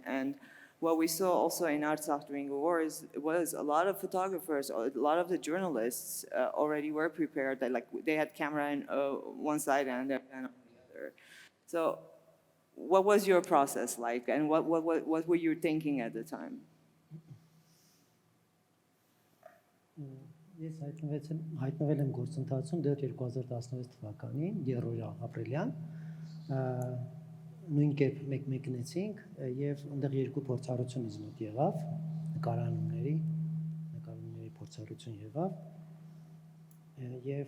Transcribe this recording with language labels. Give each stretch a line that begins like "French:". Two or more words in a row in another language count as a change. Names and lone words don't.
English: And what we saw also in Artsakh during the war was a lot of photographers, a lot of the journalists already were prepared. They had camera on one side and their pen on the other. So, what was your process like, and what were you thinking at the time?
Armenian: Ես հայտնվել եմ գործընթացում դեռ 2016 թվականին, երրորդյա ապրիլյան, նույն կերպ մեկնեցինք եւ այնտեղ երկու փորձառություն ինձ մոտ եղավ, նկարահանումների փորձառություն եղավ եւ